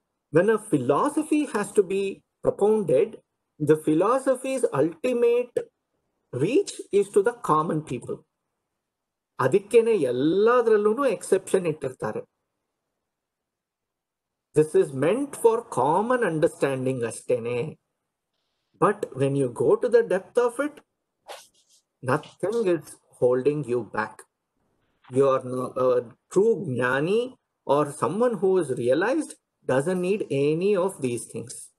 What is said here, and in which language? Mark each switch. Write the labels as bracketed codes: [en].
[en] when a philosophy has to be propounded, the philosophy's ultimate reach is to the common people. [kn] ಅದಕ್ಕೇನೆ ಎಲ್ಲದರಲ್ಲೂ exception ಇಟ್ಟಿರ್ತಾರೆ. [en] This is meant for common understanding [kn] ಅಷ್ಟೇನೆ. [en] But when you go to the depth of it, nothing is holding you back. You are a true jnani or someone who is realized doesn't need any of these things.